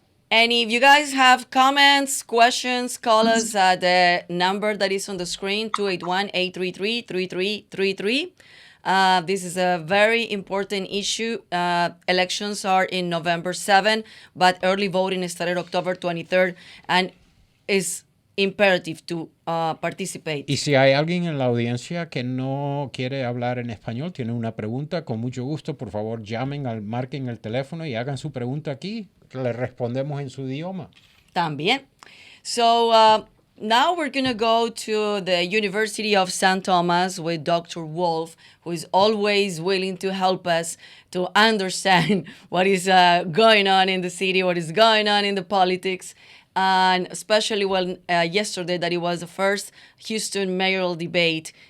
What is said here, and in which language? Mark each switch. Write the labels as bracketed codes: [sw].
[en] And if you guys have comments, questions, call us at the number that is on the screen, 281-833-3333. This is a very important issue. Elections are in November 7, but early voting started October 23rd, and it's imperative to participate. [es] Y si hay alguien en la audiencia que no quiere hablar en español, tiene una pregunta, con mucho gusto, por favor, marquen el teléfono y hagan su pregunta aquí. Le respondemos en su idioma. También. [en] So now we're going to go to the University of St. Thomas with Dr. Wolfe, who is always willing to help us to understand what is going on in the city, what is going on in the politics. and especially when yesterday that it was the first Houston mayoral debate.